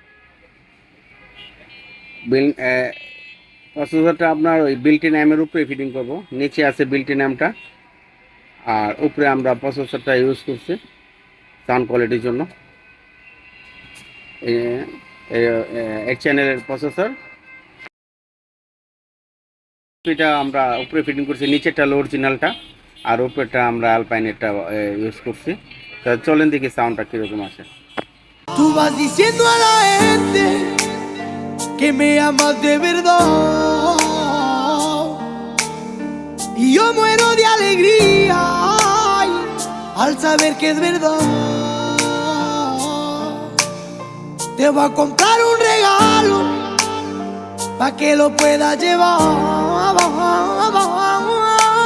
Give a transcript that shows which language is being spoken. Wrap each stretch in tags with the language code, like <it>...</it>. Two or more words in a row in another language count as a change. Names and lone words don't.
<bn>বিল প্রসেসরটা আপনার ওই</bn> <en>built in</en> <bn>এর উপরে ফিটিং করব, নিচে আছে</bn> <en>built in</en> <bn>এমটা, আর উপরে আমরা প্রসেসরটা ইউজ করছি</bn> <en>sound quality</en> <bn>জন্য। এক চ্যানেলের প্রসেসর, এটা আমরা উপরে ফিটিং করছি, নিচেরটা অরিজিনালটা আর উপরেরটা আমরা অ্যালপাইনেরটা ইউজ করছি। তা চলেন দেখি সাউন্ডটা কীরকম আসে।</bn> <es>Tú vas diciendo a la gente que me amas de verdad y yo muero de alegría ay, al saber que es verdad. Te voy a comprar un regalo pa' que lo puedas llevar</es>